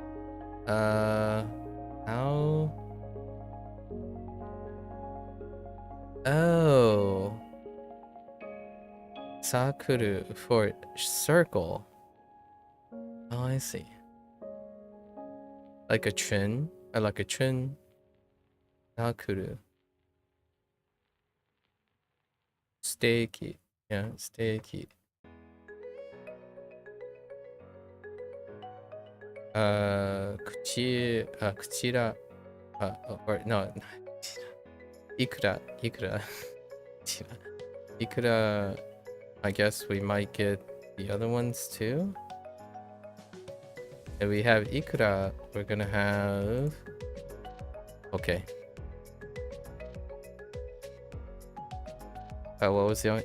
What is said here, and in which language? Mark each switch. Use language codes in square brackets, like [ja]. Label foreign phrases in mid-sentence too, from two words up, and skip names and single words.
[en] How? Oh. Sakuru for circle. Oh, I see. Like a chin. Like a chin. Sakuru. Steaky. Yeah, steaky. Kuchira. Or no. Ikura. Ikura. I guess we might get the other ones too. If we have Ikura, we're gonna have. Okay. What was the other?